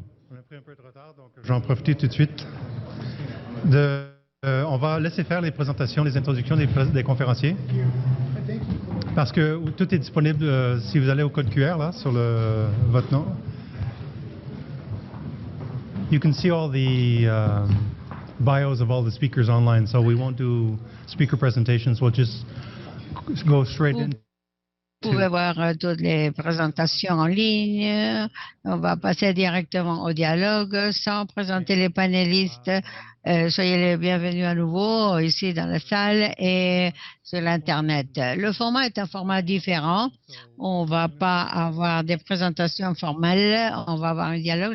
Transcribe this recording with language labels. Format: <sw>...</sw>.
<fr>On a pris un peu de retard, donc j'en profite tout de suite. On va laisser faire les présentations, les introductions des conférenciers. Parce que tout est disponible si vous allez au code QR, là, sur votre nom.</fr> <en>You can see all the bios of all the speakers online, so we won't do speaker presentations. We'll just go straight in.</en> <fr>Vous pouvez voir toutes les présentations en ligne. On va passer directement au dialogue sans présenter les panélistes. Soyez les bienvenus à nouveau ici dans la salle et sur l'Internet. Le format est un format différent. On ne va pas avoir des présentations formelles. On va avoir un dialogue.</fr>